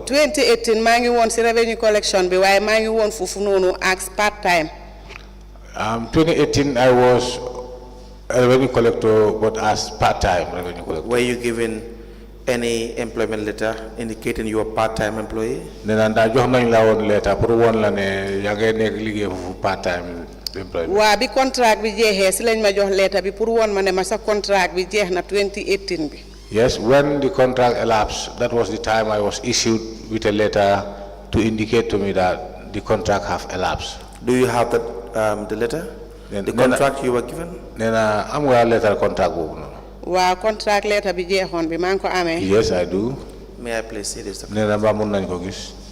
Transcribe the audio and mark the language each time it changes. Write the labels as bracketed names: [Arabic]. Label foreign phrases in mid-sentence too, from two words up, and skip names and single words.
[Wolof] 2018 maa ngi woon si [English] revenue collection [Wolof] bi waaye maa ngi woon foofu noonu [English] as part time. 2018 I was a revenue collector but as part-time revenue collector. Were you given any employment letter indicating you are part-time employee? [Wolof] nee na ndax jox nañ la woon letter pour woon la ne yaa ngi nekk liggéey foofu [English] part-time employment. [Wolof] waa bi contract bi jeexee si lañ ma jox letter bi pour woon ma ne ma sa contract bi jeex na 2018 bi. [English] Yes, when the contract elapsed, that was the time I was issued with a letter to indicate to me that the contract have elapsed. Do you have that, the letter? The contract you were given? [Wolof] nee na am nga [English] letter contract [Wolof] boobu noonu. waa [English] contract letter [Wolof] bi jeexoon bi maa ngi ko amee. [English] Yes, I do. May I please see this? [Wolof] nee na ba mun nañ ko gis.